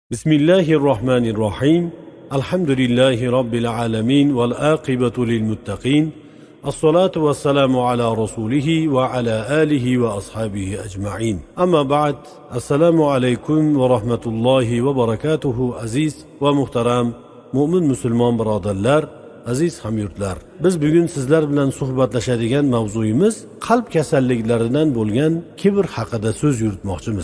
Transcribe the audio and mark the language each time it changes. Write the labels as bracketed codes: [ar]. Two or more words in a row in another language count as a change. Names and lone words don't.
[ar] بسم الله الرحمن الرحيم الحمد لله رب العالمين والعاقبة للمتقين. الصلاة والسلام على رسوله وعلى آله وأصحابه أجمعين. أما بعد. السلام عليكم ورحمة الله وبركاته [uz] aziz va muhtaram mu'min musulmon birodarlar, aziz hamyurtlar. Biz bugun sizlar bilan suhbatlashadigan mavzuyimiz qalb kasalliklaridan bo'lgan kibr haqida so'z yuritmoqchimiz.